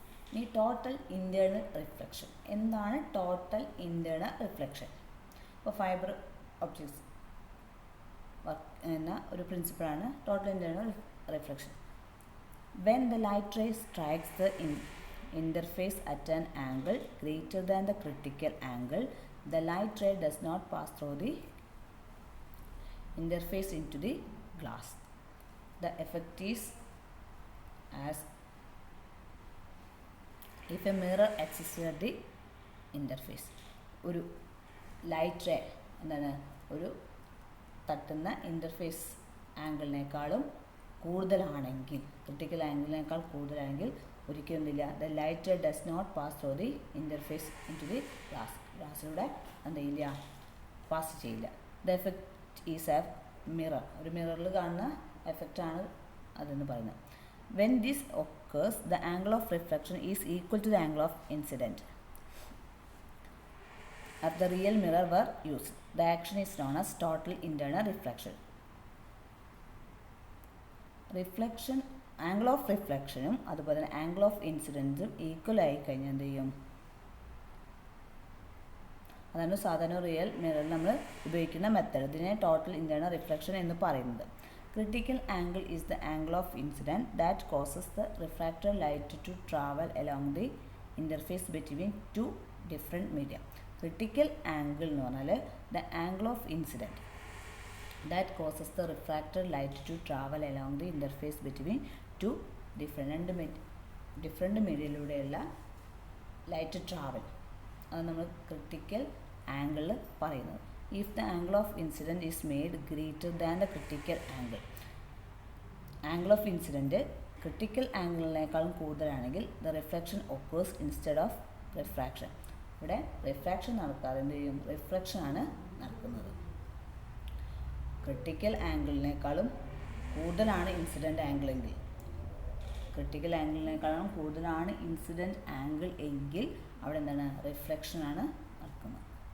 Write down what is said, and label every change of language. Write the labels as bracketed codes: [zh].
[ml] ഇനി total internal reflection. എന്താണ് total internal reflection? ഇപ്പോൾ ഫൈബർ ഒപ്റ്റിക്സ് എന്ന ഒരു പ്രിൻസിപ്പിളാണ് total internal reflection. [en] When the light ray strikes interface at an angle greater than the critical angle, the light ray does not pass through the interface into the glass. The effect is as if a mirror exists at the interface. [ml] ഒരു light ray എന്താണ് ഒരു തട്ടുന്ന interface ആംഗിളിനേക്കാളും കൂടുതലാണെങ്കിൽ, critical ആംഗിളിനേക്കാൾ കൂടുതലാണെങ്കിൽ ഒരിക്കലും എന്തില്ല, [en] The light ray does not pass through the interface into the glass. [ml] ഗ്ലാസ്സിലൂടെ എന്ത് ചെയ്യില്ല, പാസ് ചെയ്യില്ല. [en] the effect is a mirror, [ml] ഒരു മിററിൽ കാണുന്ന എഫക്റ്റാണ് അതെന്ന് പറയുന്നത്. [en] When this occurs, the angle of reflection is equal to the angle of incident. If the real mirror were used, the action is known as total internal reflection. [ml] Reflection, angle of റിഫ്ലക്ഷനും അതുപോലെ തന്നെ angle of ഇൻസിഡൻസും equal ആയി കഴിഞ്ഞാൽ എന്ത് ചെയ്യും, അതാണ് സാധാരണ real മിററിൽ നമ്മൾ ഉപയോഗിക്കുന്ന മെത്തേഡ്. ഇതിനെ ടോട്ടൽ ഇൻറ്റേർണൽ റിഫ്ലക്ഷൻ എന്ന് പറയുന്നത്. [en] Critical angle is the angle of incident that causes the refracted light to travel along the interface between two different media. Critical angle [ml] എന്ന് പറഞ്ഞാൽ [en] the angle of incident that causes the refracted light to travel along the interface between two different [ml] മീഡിയയിലൂടെയുള്ള light travel, അത് നമ്മൾ critical ആംഗിളിൽ പറയുന്നത്. [en] If the angle of incident is made greater than the critical angle, angle of incident critical [ml] ആംഗിളിനേക്കാളും കൂടുതലാണെങ്കിൽ [en] the reflection occurs instead of refraction. [ml] ഇവിടെ refraction നടക്കാതെ എന്ത് ചെയ്യും, reflection ആണ് നടക്കുന്നത്. ക്രിട്ടിക്കൽ ആംഗിളിനേക്കാളും കൂടുതലാണ് ഇൻസിഡൻറ്റ് ആംഗിൾ എങ്കിൽ, ക്രിട്ടിക്കൽ ആംഗിളിനേക്കാളും കൂടുതലാണ് ഇൻസിഡൻറ്റ് ആംഗിൾ എങ്കിൽ അവിടെ എന്താണ്, റിഫ്ലക്ഷനാണ് നടക്കുന്നത്.